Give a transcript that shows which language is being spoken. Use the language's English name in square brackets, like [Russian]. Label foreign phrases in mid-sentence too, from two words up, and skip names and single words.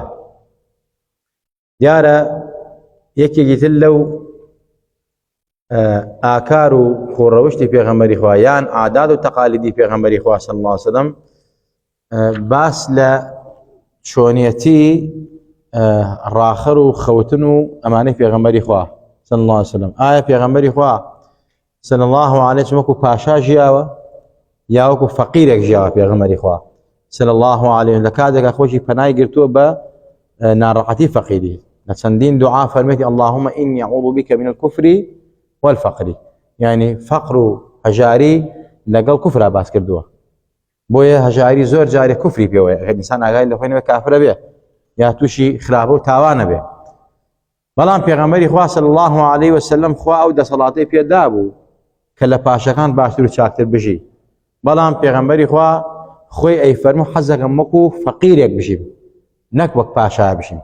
[Central Kurdish] دیارە یەکێکی تر لەو ئاکار و خوڕەوشتی پێغەمبەری خوا یان عادات و تەقالیدی پێغەمبەری خوا [Arabic] صلی الله علیه وسلم [Central Kurdish] باس لە چۆنیەتی ڕاخەر و خەوتن و ئەمانەی پێغەمبەری خوا [Arabic] صلی الله علیه وسلم. [Central Kurdish] ئایا پێغەمبەری خوا [Arabic] صلی الله علیه وسلم [Central Kurdish] وەکو پاشا ژیاوە یا وەکو فەقیرێک ژیاوە؟ پێغەمبەری خوا [Arabic] صلی الله علیه [Central Kurdish] لە کاتێکە خۆشی پەنای گرتووە بە ناڕەحەتی فەقیری، لە چەندین دوعا فەرمێتی [Arabic] اللهم إني أعوذ بك من الكفر والفقر، [Central Kurdish] یعنی فەقر و هەژاری لەگەڵ کوفرا باس کردووە. بۆیە هەژاری زۆر جارێ کوفری پێوەیە، ئەگەر ئینسان ئاگای لە خۆی نەبێ کافرە بێ یا تووشی خراپە و تاوانە بێ. بەڵام پێغەمبەری خوا [Arabic] صلی الله علیه وسلم [Central Kurdish] خوا ئەو دەسەڵاتەی پێدا بوو کە لە پاشەکان باشتر و چاکتر بژی، بەڵام پێغەمبەری خوا خۆی ئەی فەرموو حەزەکەم وەکو فەقیرێک بژیم نەک وەک پاشا بژیم.